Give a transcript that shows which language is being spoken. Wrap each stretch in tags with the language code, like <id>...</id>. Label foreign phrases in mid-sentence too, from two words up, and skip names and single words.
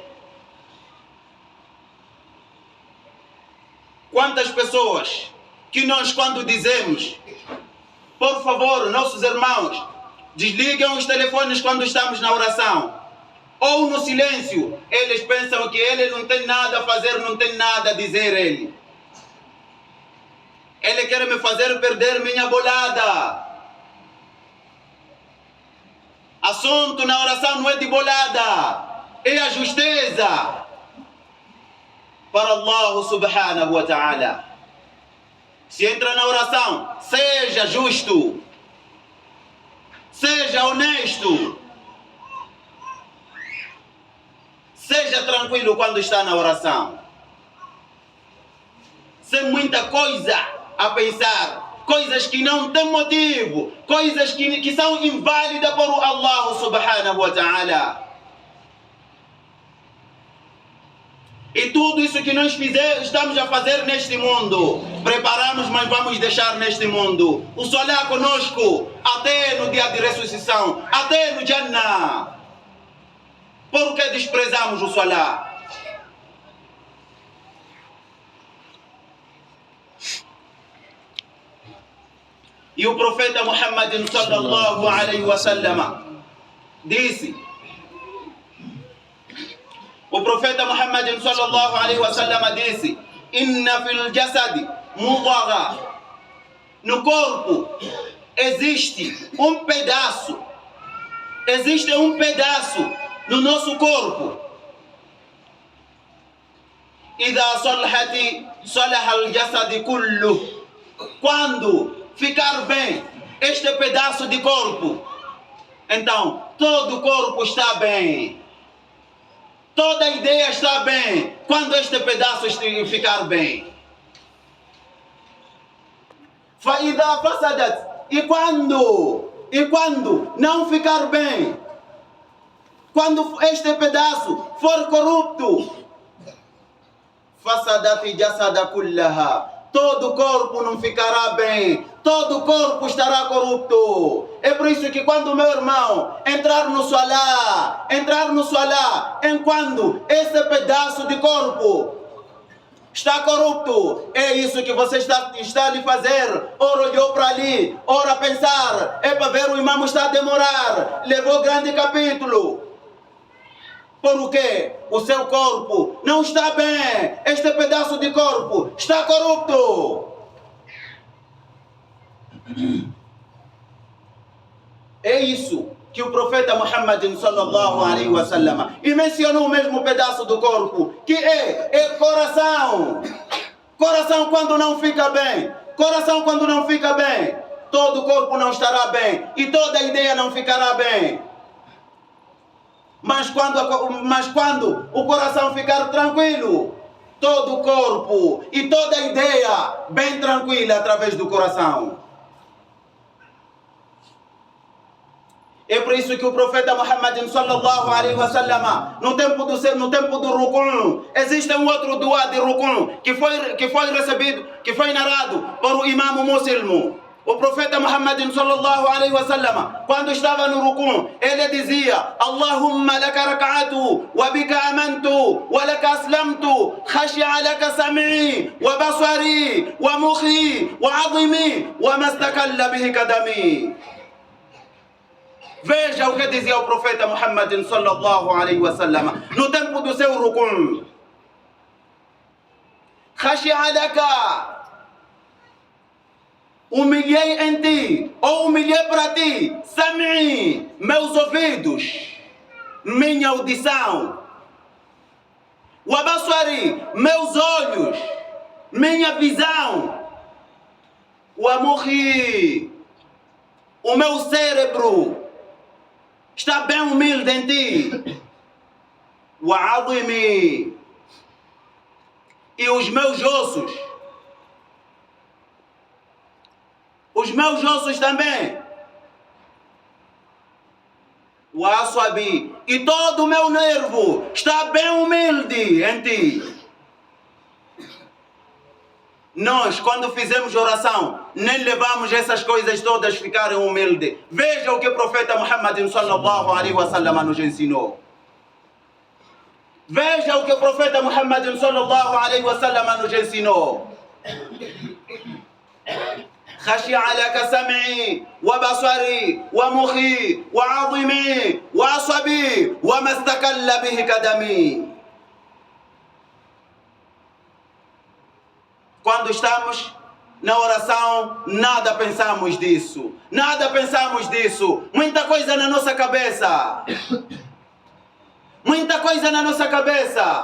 <pt>Quantas pessoas que nós, quando dizemos, por favor, nossos irmãos, desliguem os telefones quando estamos na oração, ou no silêncio, eles pensam que ele não tem nada a fazer, não tem nada a dizer ele. Ele quer me fazer perder minha bolada. Assunto na oração não é de bolada, é a justeza para Allah</pt> <ar>سبحانه وتعالى.</ar> <pt>Se entra na oração, seja justo, seja honesto, seja tranquilo quando está na oração, sem muita coisa a pensar, coisas que não têm motivo, coisas que são inválidas por Allah</pt> <ar>سبحانه وتعالى.</ar> <pt>E tudo isso que nós estamos a fazer neste mundo, preparamos, mas vamos deixar neste mundo. O Salah conosco, até no dia de ressurreição, até no Jannah. Por que desprezamos o Salah? E o profeta Muhammad</pt> <ar>صلى الله عليه وسلم</ar> <pt>disse, o profeta Muhammad</pt> <ar>صلى الله عليه وسلم</ar> <pt>disse:</pt> <ar>إن في الجسد مضغة.</ar> <pt>No corpo existe um pedaço no nosso corpo.</pt> <ar>إذا صلحت صلح الجسد كله.</ar> <pt>Quando ficar bem este pedaço de corpo, então todo o corpo está bem. Toda a ideia está bem quando este pedaço ficar bem.</pt> <ar>فَإِذَا فَسَدَتْ.</ar> <pt>E quando não ficar bem, quando este pedaço for corrupto,</pt> <ar>فَسَدَتْ جَسَدَ كُلَّهَا.</ar> <pt>Todo o corpo não ficará bem, todo o corpo estará corrupto. É por isso que quando meu irmão entrar no Salah, enquanto esse pedaço de corpo está corrupto, é isso que você está a lhe fazer. Ora olhou para ali, ora pensar, é para ver o imam está a demorar, levou grande capítulo. Porque o seu corpo não está bem, este pedaço de corpo está corrupto. É isso que o profeta Muhammad</pt> <ar>صلى الله عليه وسلم</ar> <pt>e mencionou o mesmo pedaço do corpo, que é coração. Coração quando não fica bem, todo o corpo não estará bem e toda a ideia não ficará bem. Mas quando o coração ficar tranquilo, todo o corpo e toda a ideia bem tranquila através do coração. É por isso que o profeta Muhammad</pt> <ar>صلى الله عليه وسلم,</ar> <pt>no tempo do Rukun, existe um outro dua de Rukun que foi recebido, que foi narrado por o imam Muslim. O profeta Muhammad</pt> <ar>صلى الله عليه وسلم,</ar> <pt>quando estava no Rukun, ele dizia:</pt> <ar>اللهم لك ركعت، وبك آمنت، ولك أسلمت، خشع لك سمعي, وبصري، ومخي، وعظمي، وما استقل به قدمي.</ar> <pt>Veja o que dizia o profeta Muhammad</pt> <ar>صلى الله عليه وسلم</ar> <pt>no tempo do seu Rukun.</pt> <ar>خشع لك,</ar> <pt>humilhei em ti, ou humilhei para ti, sam'i, meus ouvidos, minha audição,</pt> <ar>وبصري,</ar> <pt>meus olhos, minha visão,</pt> <ar>ومخي,</ar> <pt>o meu cérebro está bem humilde em ti,</pt> <ar>وعظمي,</ar> <pt>e os meus ossos também Wasabi, e todo o meu nervo está bem humilde em ti. Nós, quando fizemos oração, nem levamos essas coisas todas ficarem humildes. Veja o que o profeta Muhammad</pt> <ar>صلى الله عليه وسلم</ar> <pt>nos ensinou. Veja o que o profeta Muhammad</pt> <ar>صلى الله عليه وسلم</ar> <pt>nos ensinou.</pt> <ar>خشي عليك سمعي وبصري ومخي وعظمي وعصبي وما استقل به قدمي.</ar> <pt>Quando estamos na oração, nada pensamos disso. Nada pensamos disso. Muita coisa na nossa cabeça. Muita coisa na nossa cabeça.</pt>